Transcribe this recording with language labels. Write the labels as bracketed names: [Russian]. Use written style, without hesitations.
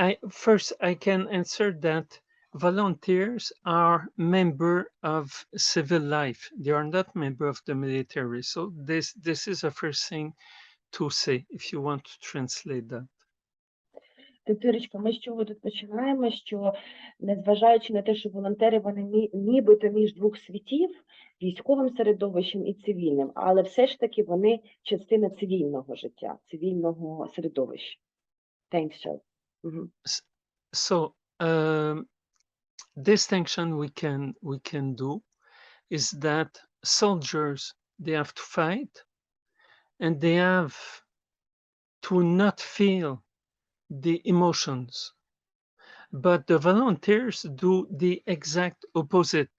[English] First, I can answer that volunteers are member of civil life. They are not member of the military. So this is the first thing to say, if you want to translate that. [Ukrainian] Тирочка, ми з чого тут починаємо, що незважаючи на те, що волонтери, вони нібито між двох світів, військовим середовищем і цивільним, але все ж таки вони частина цивільного життя, цивільного середовища. [English] Thanks, Jill. So distinction we can do is that soldiers, they have to fight and they have to not feel the emotions, but the volunteers do the exact opposite.